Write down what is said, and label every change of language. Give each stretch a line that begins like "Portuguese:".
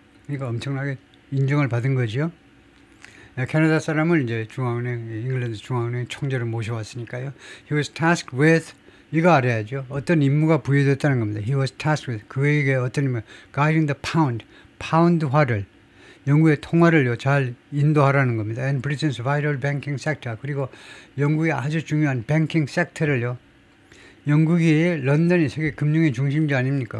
Korean: 그러니까 엄청나게 인정을 받은 거죠. 캐나다 사람을 이제 잉글랜드 중앙은행 총재로 모셔왔으니까요.
English: He was tasked with,
Korean: 이거 알아야죠. 어떤 임무가 부여됐다는 겁니다.
English: He was tasked with,
Korean: 그에게 어떤 임무,
English: guiding the
Korean: 파운드화를, 영국의 통화를요, 잘 인도하라는 겁니다.
English: And Britain's vital banking sector,
Korean: 그리고 영국의 아주 중요한 뱅킹 섹터를요, 영국이 런던이 세계 금융의 중심지 아닙니까?